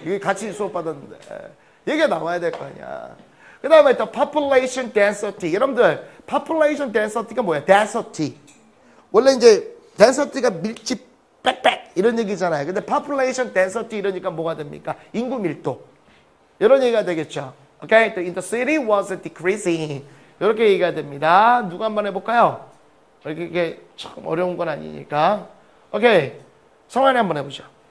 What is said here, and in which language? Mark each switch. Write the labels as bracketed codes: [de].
[ko] 이게 같이 수업 받았는데 얘기가 나와야 될 거 아니야. 그 다음에 또 population density. 여러분들 population density가 뭐야? [en] density. [ko] 원래 이제 density가 밀집 빽빽 이런 얘기잖아요. 근데 population density 이러니까 뭐가 됩니까? 인구 밀도. 이런 얘기가 되겠죠. Okay? [en] In the city was decreasing. [ko] 이렇게 얘기가 됩니다. 누가 한번 해볼까요? 이게 참 어려운 건 아니니까. 오케이. 성환이 한번 해보죠.